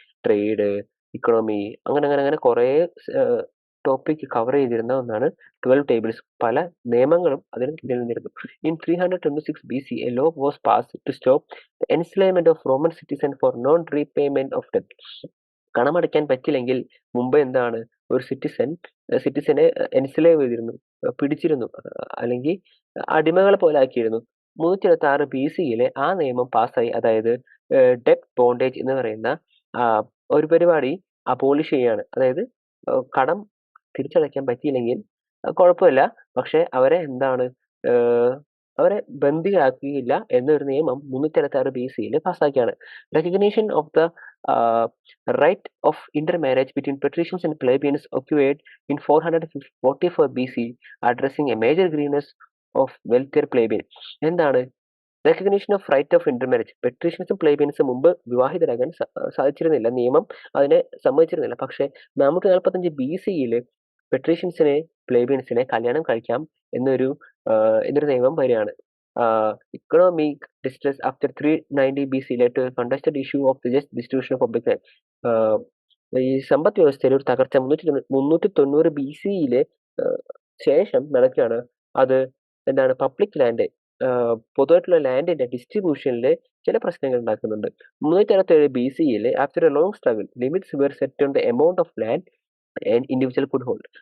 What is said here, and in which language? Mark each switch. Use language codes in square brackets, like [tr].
[ml] Trade, economy, അങ്ങനെ അങ്ങനെ അങ്ങനെ കുറേ ടോപ്പിക് കവർ ചെയ്തിരുന്ന ഒന്നാണ് 12 ടേബിൾസ്. പല നിയമങ്ങളും അതിൽ നിലനിന്നിരുന്നു. [en] In 326 BC, a law was passed to stop the enslavement of Roman citizens for non-repayment of debt. [ml] കടമടയ്ക്കാൻ പറ്റില്ലെങ്കിൽ മുമ്പ് എന്താണ് ഒരു സിറ്റിസനെ എൻസ്ലേവ് ചെയ്തിരുന്നു, പിടിച്ചിരുന്നു, അല്ലെങ്കിൽ അടിമകളെ പോലെ ആക്കിയിരുന്നു. 326 BC-യിലെ ആ നിയമം പാസ്സായി. അതായത് ഡെറ്റ് ബോണ്ടേജ് എന്ന് പറയുന്ന ഒരു പരിപാടി അബോളിഷ് ചെയ്യാണ്. അതായത് കടം തിരിച്ചടയ്ക്കാൻ പറ്റിയില്ലെങ്കിൽ കുഴപ്പമില്ല, പക്ഷെ അവരെ എന്താണ് അവരെ ബന്ദിയാക്കുകയില്ല എന്നൊരു നിയമം 326 BC-യിൽ പാസ്സാക്കിയാണ്. [en] Recognition of the right of intermarriage between patricians and plebeians occurred in 444 BC, addressing a major grievance of wealthier plebeians. [ml] എന്താണ് [en] Recognition of right of intermarriage? [ml] പെട്രീഷ്യൻസും പ്ലേബിയൻസും മുമ്പ് വിവാഹിതരാകാൻ സാധിച്ചിരുന്നില്ല, നിയമം അതിനെ സമ്മതിച്ചിരുന്നില്ല. പക്ഷെ 445 BC-യിൽ പെട്രീഷ്യൻസിനെ പ്ലേബിയൻസിനെ കല്യാണം കഴിക്കാം എന്നൊരു നിയമം വരികയാണ്. [en] Economic distress after 390 BC led to a contested issue of the just distribution of public land. [ml] ഈ സമ്പദ് വ്യവസ്ഥയിൽ ഒരു തകർച്ച 390 BC-യിലെ ശേഷം നടക്കുകയാണ്. അത് എന്താണ് പബ്ലിക് ലാൻഡ്, പൊതുവായിട്ടുള്ള ലാൻഡിന്റെ ഡിസ്ട്രിബ്യൂഷനിൽ ചില പ്രശ്നങ്ങൾ ഉണ്ടാക്കുന്നുണ്ട്. [en] 367 BC-യിൽ after a long struggle limits were set on the amount of land and individual could hold.